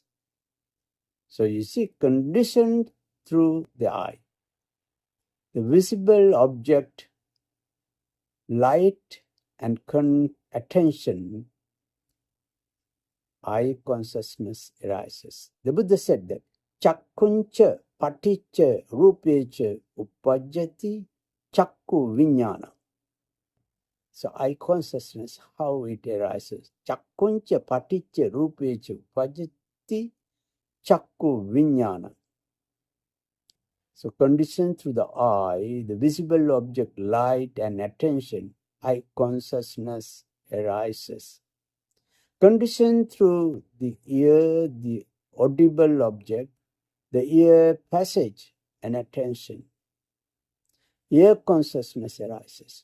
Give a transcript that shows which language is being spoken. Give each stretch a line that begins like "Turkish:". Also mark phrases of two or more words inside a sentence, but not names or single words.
English: So you see, conditioned through the eye, the visible object, light and attention, eye consciousness arises. The Buddha said that
Pali: chakkuncha paticca rupecha uppajjati chakku vijnana.
English: So eye consciousness, how it arises.
Pali: Chakkuncha paticca rupecha uppajjati chakku vijnana.
English: So conditioned through the eye, the visible object, light and attention, eye consciousness arises. Conditioned through the ear, the audible object, the ear passage and attention, ear consciousness arises.